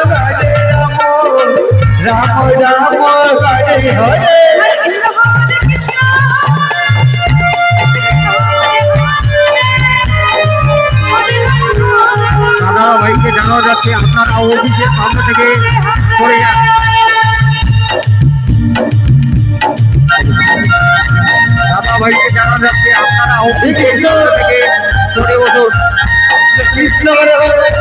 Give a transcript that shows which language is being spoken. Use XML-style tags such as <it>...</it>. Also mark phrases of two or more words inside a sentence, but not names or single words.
<sa>राम राम हरे हरे</sa> <bn>দাদা ভাইকে জানানো যাচ্ছে আপনারা অফিসের সামনে থেকে সরে যান দাদা ভাইকে জানানো যাচ্ছে আপনারা অফিসের সামনে থেকে সরে বসুন</bn> <sa>कृष्ण हरे हरे</sa>